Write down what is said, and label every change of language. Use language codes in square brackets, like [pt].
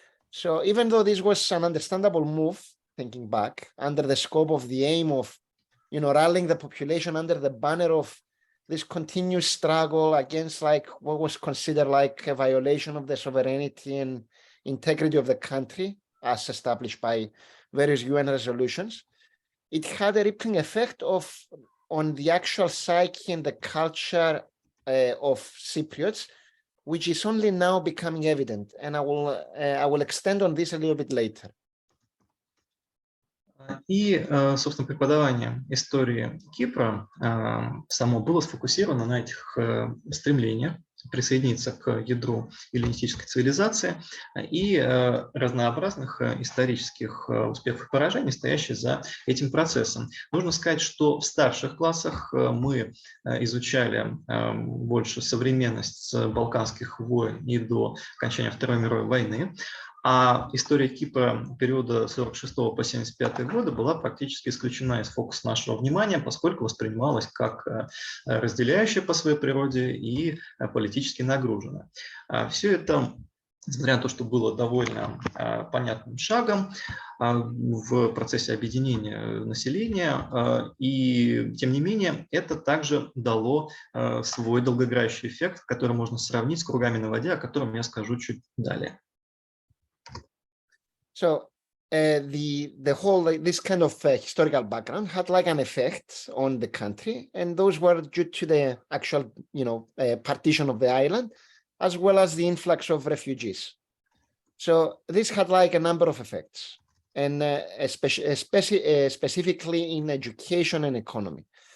[en] So even though this was an understandable move, thinking back, under the scope of the aim of, rallying the population under the banner of this continuous struggle against like what was considered like a violation of the sovereignty and integrity of the country as established by various UN resolutions, it had a rippling effect on the actual psyche and the culture of Cypriots, which is only now becoming evident. And I will extend on this a little bit later. [ru] И, собственно, преподавание истории Кипра само было сфокусировано на этих стремлениях присоединиться к ядру эллинистической цивилизации и разнообразных исторических успехов и поражений, стоящих за этим процессом. Нужно сказать, что в старших классах мы изучали больше современность с балканских войн и до окончания Второй мировой войны, а история Кипра периода 1946 по 1975 годы была практически исключена из фокуса нашего внимания, поскольку воспринималась как разделяющая по своей природе и политически нагруженная. Все это несмотря на то, что было довольно понятным шагом в процессе объединения населения, и тем не менее это также дало свой долгоиграющий эффект, который можно сравнить с кругами на воде, о котором я скажу чуть далее. [en] So the whole this kind of historical background had like an effect on the country, and those were due to the actual, partition of the island, as well as the influx of refugees. So this had like a number of effects, and specifically in education and economy.